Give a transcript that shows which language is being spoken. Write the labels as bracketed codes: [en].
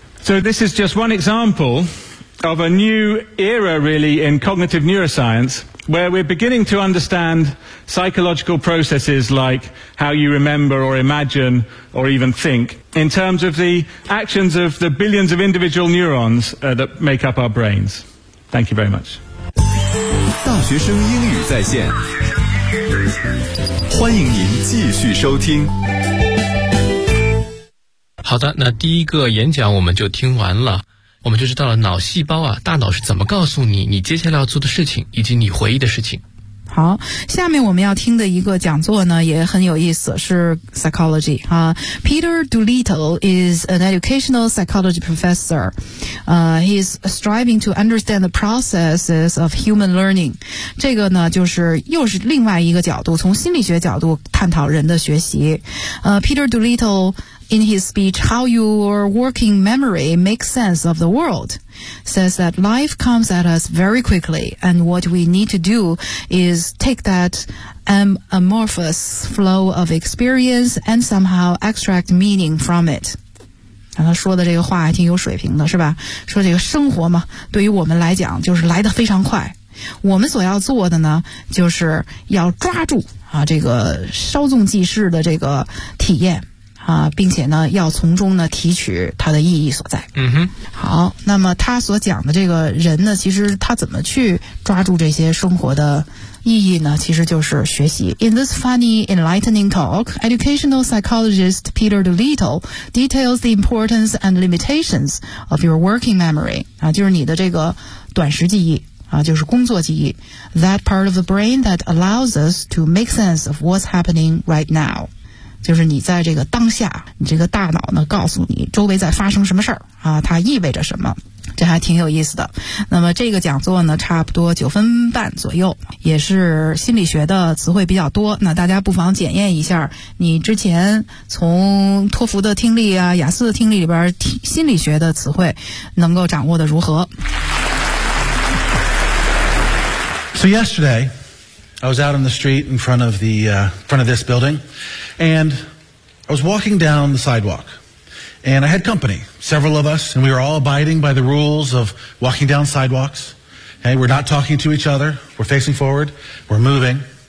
[en] So this is just one example of a new era, really, in cognitive neuroscience, where we're beginning to understand psychological processes like how you remember or imagine or even think in terms of the actions of the billions of individual neurons that make up our brains. Thank you very much. [zh] 大学生英语在线，欢迎您继续收听。好的，那第一个演讲我们就听完了，我们就知道了脑细胞啊，大脑是怎么告诉你你接下来要做的事情以及你回忆的事情。好，下面我们要听的一个讲座呢也很有意思，是 psychology 啊。 [en] Peter Doolittle is an educational psychology professor. He is striving to understand the processes of human learning. [zh] 这个呢就是又是另外一个角度，从心理学角度探讨人的学习。 [en] Peter Doolittle,in his speech, How Your Working Memory Makes Sense of the World, says that life comes at us very quickly, and what we need to do is take that amorphous flow of experience and somehow extract meaning from it. [zh] 他说的这个话还挺有水平的，是吧？说这个生活嘛，对于我们来讲就是来得非常快。我们所要做的呢，就是要抓住啊这个稍纵即逝的这个体验。并且呢要从中呢提取它的意义所在。嗯哼。好，那么他所讲的这个人呢，其实他怎么去抓住这些生活的意义呢，其实就是学习。 [en] In this funny enlightening talk, educational psychologist Peter Doolittle details the importance and limitations of your working memory, [zh] 啊就是你的这个短时记忆。就是工作记忆 [en] ,that part of the brain that allows us to make sense of what's happening right now. [zh] 就是你在这个当下，你这个大脑呢告诉你周围在发生什么事儿啊，它意味着什么，这还挺有意思的。那么这个讲座呢差不多九分半左右，也是心理学的词汇比较多，那大家不妨检验一下你之前从托福的听力啊、雅思的听力里边心理学的词汇能够掌握的如何。 [en] So yesterday I was out on the street in front of this building, And I was walking down the sidewalk, and I had company, several of us, and we were all abiding by the rules of walking down sidewalks. Hey, we're not talking to each other. We're facing forward. We're moving.